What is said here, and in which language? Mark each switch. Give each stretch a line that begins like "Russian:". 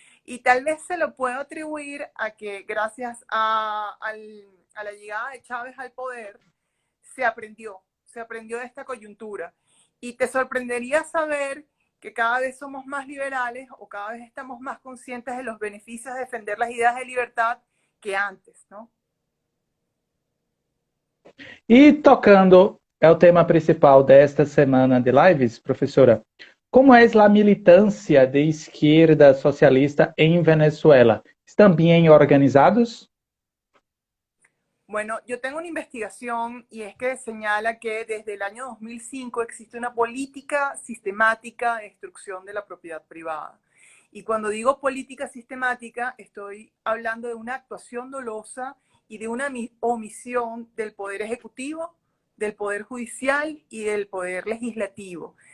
Spanish: Y tal vez se lo puedo atribuir a que gracias a la llegada de Chávez al poder, se aprendió de esta coyuntura. Y te sorprendería saber que cada vez somos más liberales o cada vez estamos más conscientes de los beneficios de defender las ideas de libertad que antes, ¿no?
Portuguese: E tocando é o tema principal desta semana de lives, professora, como é a militância de esquerda socialista em Venezuela?
Spanish: ¿Están bien organizados? Bueno, yo tengo una investigación y es que señala que desde el año 2005 existe una política sistemática de destrucción de la propiedad privada. Y cuando digo política sistemática, estoy hablando de una actuación dolosa y de una omisión del Poder Ejecutivo, del Poder Judicial y del Poder Legislativo.